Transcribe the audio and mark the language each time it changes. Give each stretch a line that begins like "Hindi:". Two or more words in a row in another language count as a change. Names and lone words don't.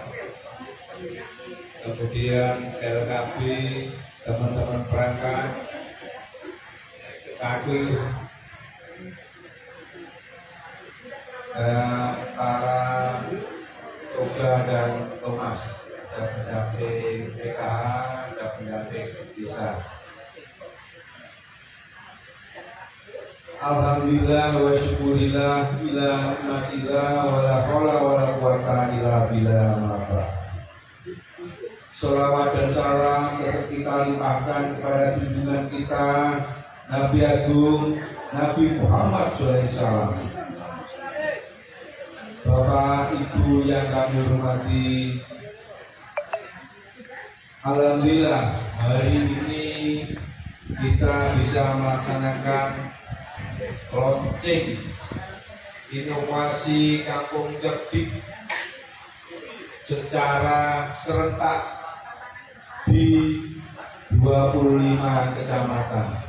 Indonesian: kemudian LKB, teman-teman perangkat, kader, dan para Toga dan Thomas, dan pendamping PKH dan pendamping desa.
Arabic: الحمد لله والشكر لله إلى نعمة الله ولا حول ولا قوة إلا بالله معافاة.
Indonesian: Sholawat dan salam tetap kita limpahkan kepada junjungan kita Nabi Agung Nabi Muhammad SAW. Bapak Ibu yang kami hormati, alhamdulillah hari ini kita bisa melaksanakan launching inovasi Kampung Cerdik secara serentak di 25 kecamatan.